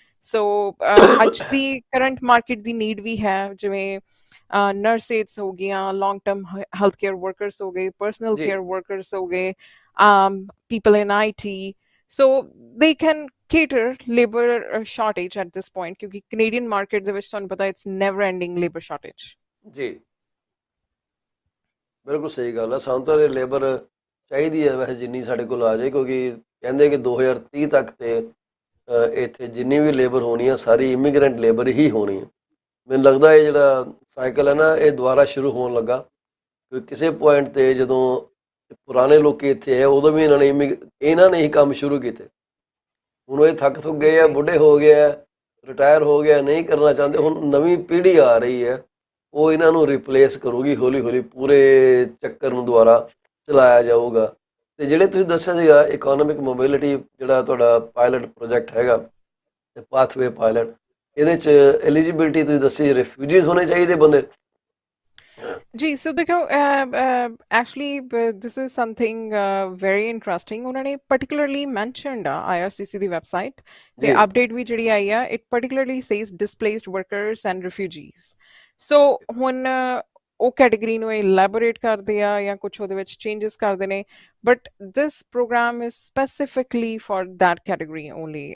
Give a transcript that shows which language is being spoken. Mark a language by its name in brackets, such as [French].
[English] So [Punjabi] ਅੱਜ ਦੀ [English] current market ਦੀ need ਵੀ ਹੈ, ਜਿਵੇਂ nurses [Punjabi] ਹੋ ਗਈਆਂ, [English] long term health care workers [Punjabi] ਹੋ ਗਏ, [English] personal [Punjabi] ਜੀ [English] care workers [Punjabi] ਹੋ ਗਏ, [English] people in IT. So they can cater labor shortage at this point, [Punjabi] ਕਿਉਂਕਿ Canadian market ਦੇ ਵਿੱਚ ਤੁਹਾਨੂੰ ਪਤਾ [English] it's never ending labor shortage. [Punjabi] ਜੀ ਬਿਲਕੁਲ ਸਹੀ ਗੱਲ ਹੈ। ਸਾਨੂੰ ਤਾਂ ਲੇਬਰ ਚਾਹੀਦੀ ਹੈ ਵੈਸੇ ਜਿੰਨੀ ਸਾਡੇ ਕੋਲ ਆ ਜਾਏ, ਕਿਉਂਕਿ ਕਹਿੰਦੇ ਕਿ 2030 ਤੱਕ ਤੇ ਇੱਥੇ ਜਿੰਨੀ ਵੀ ਲੇਬਰ ਹੋਣੀ ਆ ਸਾਰੀ ਇਮੀਗ੍ਰੈਂਟ ਲੇਬਰ ਹੀ ਹੋਣੀ ਹੈ। ਮੈਨੂੰ ਲੱਗਦਾ ਇਹ ਜਿਹੜਾ ਸਾਈਕਲ ਹੈ ਨਾ, ਇਹ ਦੁਬਾਰਾ ਸ਼ੁਰੂ ਹੋਣ ਲੱਗਾ, ਕਿਉਂਕਿ ਕਿਸੇ ਪੁਆਇੰਟ 'ਤੇ ਜਦੋਂ ਪੁਰਾਣੇ ਲੋਕ ਇੱਥੇ ਆਏ ਉਦੋਂ ਵੀ ਇਹਨਾਂ ਨੇ ਹੀ ਕੰਮ ਸ਼ੁਰੂ ਕੀਤੇ। ਹੁਣ ਇਹ ਥੱਕ ਗਏ ਆ, ਬੁੱਢੇ ਹੋ ਗਏ ਆ, ਰਿਟਾਇਰ ਹੋ ਗਿਆ, ਨਹੀਂ ਕਰਨਾ ਚਾਹੁੰਦੇ। ਹੁਣ ਨਵੀਂ ਪੀੜ੍ਹੀ ਆ ਰਹੀ ਹੈ, ਉਹ ਇਹਨਾਂ ਨੂੰ ਰਿਪਲੇਸ ਕਰੂਗੀ ਹੌਲੀ ਹੌਲੀ, ਪੂਰੇ ਚੱਕਰ ਨੂੰ ਦੁਬਾਰਾ ਚਲਾਇਆ ਜਾਊਗਾ। ਅਤੇ ਜਿਹੜੇ ਤੁਸੀਂ ਦੱਸਿਆ ਸੀਗਾ ਇਕੋਨੋਮਿਕ ਮੋਬਿਲਿਟੀ, ਜਿਹੜਾ ਤੁਹਾਡਾ ਪਾਇਲਟ ਪ੍ਰੋਜੈਕਟ ਹੈਗਾ, ਪਾਥਵੇ ਪਾਇਲਟ, ਇਹਦੇ 'ਚ ਐਲੀਜੀਬਿਲਿਟੀ ਤੁਸੀਂ ਦੱਸੀ ਰਿਫਿਊਜੀਜ਼ ਹੋਣੇ ਚਾਹੀਦੇ ਬੰਦੇ। [Hindi] जी, [English] so [Hindi] देखो, [English] actually this is something very interesting. [Hindi] उन्होंने [English] particularly mentioned IRCC [Punjabi] ਦੀ website ਤੇ update ਵੀ ਜਿਹੜੀ ਆਈ ਆ, [English] it particularly says displaced workers and refugees. [Punjabi] So ਹੁਣ ਉਹ ਕੈਟੇਗਰੀ ਨੂੰ elaborate ਕਰਦੇ ਆ ਜਾਂ ਕੁਝ ਉਹਦੇ ਵਿੱਚ changes ਕਰਦੇ ਨੇ, [English] but this program is specifically for that category only.